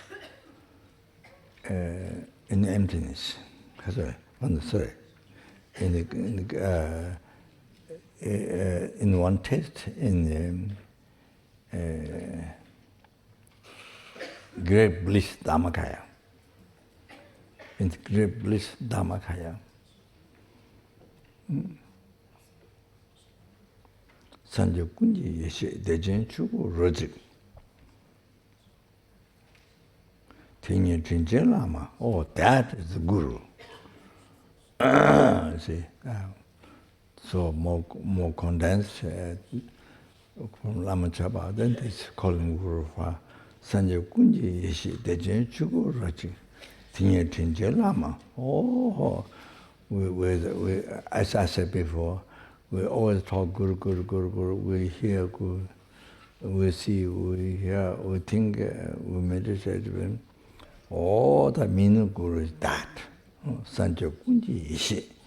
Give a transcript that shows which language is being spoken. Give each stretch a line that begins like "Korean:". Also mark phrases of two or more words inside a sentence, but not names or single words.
English: In emptiness, in one taste, in great bliss Dhammakaya. In great bliss Dhammakaya.
Tibetan: Sanje kunji yeshe dejen chugu rojik. Tinye Trinche Lama,
English: oh, that is the guru. See, so more condensed from Lama Chaba, then it's calling guru for
Tibetan: Sanje kunji yeshe dejen chugu rojik. Tinye Trinche Lama,
English: oh, as I said before, we always talk guru, guru, guru, guru. We hear guru, we see, we hear, we think, we meditate. All the meaning guru is that.
Tibetan: Sanjo Kunji Ishi.